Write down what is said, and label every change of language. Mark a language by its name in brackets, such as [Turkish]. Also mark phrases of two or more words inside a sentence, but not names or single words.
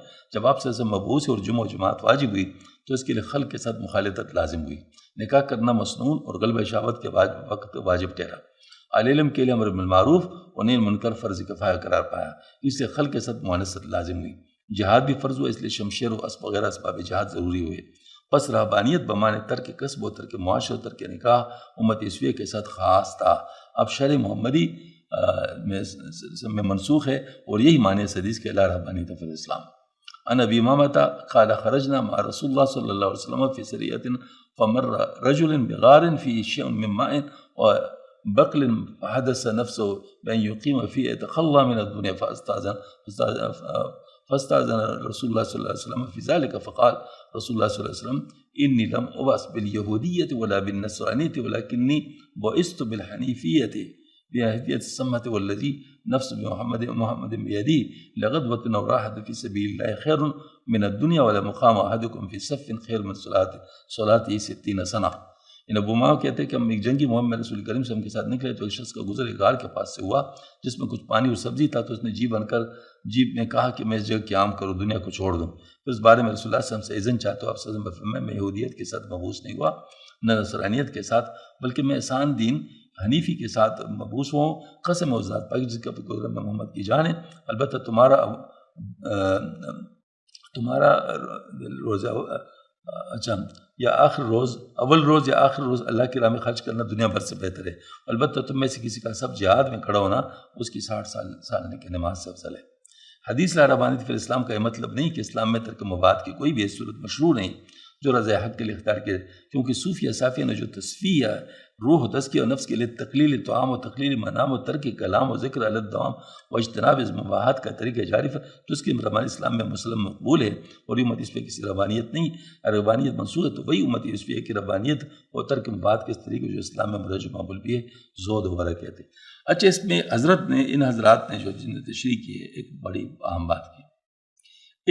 [Urdu] جب آپ سے مبعوث اور جمعہ و جماعت واجب ہوئی تو اس کے لیے خلق کے ساتھ مخالطت لازم ہوئی. نکاح کرنا مسنون اور غلبہ شہوت کے وقت واجب ٹھہرا. اہل علم کے لیے امر بالمعروف اور نہی منکر فرض کفایہ قرار پایا، اس لیے خلق کے ساتھ مؤانست لازم ہوئی. جہاد بھی فرض ہوا، اس لیے شمشیر و اسب وغیرہ اسباب جہاد ضروری ہوئے. پس رہبانیت بمانے ترک کسب و ترک معاش و ترک نکاح امت عیسویہ کے ساتھ خاص تھا. اب شرع محمدی میں منسوخ ہے، اور یہی معنی اس حدیث کے [Arabic] لا رہبانیت فی الاسلام. ان ابی امامہ قال خرجنا مع رسول اللہ صلی اللہ علیہ وسلم فی سریۃ فمر رجل بغار فی شیء من ماء وبقل فحدث نفسه بأن يقيم فيه يتخلى من الدنيا فاستأذن رسول الله صلى الله عليه وسلم في ذلك فقال رسول الله صلى الله عليه وسلم إني لم أبعث باليهودية ولا بالنصرانية ولكني بعثت بالحنيفية بهدية السمة والذي نفس محمد بيده لغدوة أو راحة في سبيل الله خير من الدنيا ولا مقام أحدكم في صف خير من صلاته 60 سنة. [Urdu] ان ابو امامہ کہتے ہیں کہ ہم ایک جنگی مہم میں رسول کریم صلی اللہ علیہ وسلم کے ساتھ نکلے تو ایک شخص کا گزر ایک غار کے پاس سے ہوا جس میں کچھ پانی اور سبزی تھا، تو اس نے جی بن کر جیب میں کہا کہ میں اس جگہ قیام کروں، دنیا کو چھوڑ دوں. پھر اس بارے میں رسول اللہ صلی اللہ علیہ وسلم سے اذن چاہتا ہوں. آپ صلی اللہ علیہ وسلم فرمایا میں یہودیت کے ساتھ مبعوث نہیں ہوا، نہ نصرانیت کے ساتھ، بلکہ میں احسان دین حنیفی کے ساتھ مبعوث ہوں. قسم و ذات پاک جس کا قدرت میں محمد کی جان ہے، البتہ تمہارا روزہ یا آخر روز، اول روز یا آخر روز اللہ کی راہ میں خرچ کرنا دنیا بھر سے بہتر ہے. البتہ تم میں سے کسی کا سب جہاد میں کھڑا ہونا اس کی 60 سال کی نماز سے افضل ہے. حدیث [Arabic] لا رہبانیت فی الاسلام [Urdu] کا یہ مطلب نہیں کہ اسلام میں ترک مباحث کی کوئی بھی صورت مشروع نہیں جو رضا حق کے لیے اختیار کیے، کیونکہ صوفیہ صافیہ نے جو تصفیہ روح و تزکیہ و نفس کے لیے تقلیل طعام و تقلیل منام و ترک کلام و ذکر علی الدوام و اجتناب مباحات کا طریقہ جاری ہے، تو اس کی ربانی اسلام میں مسلم مقبول ہے. اور امت عیسویہ کی ربانیت نہیں، ربانیت منسوخ ہے. تو وہی امت عیسویہ کی ربانیت اور ترک مباحات کے اس طریقے جو اسلام میں مدرج مقبول بھی ہے، زہد وغیرہ کہتے ہیں. اچھا، اس میں ان حضرات نے جو تشریح کی ہے ایک بڑی اہم بات کی.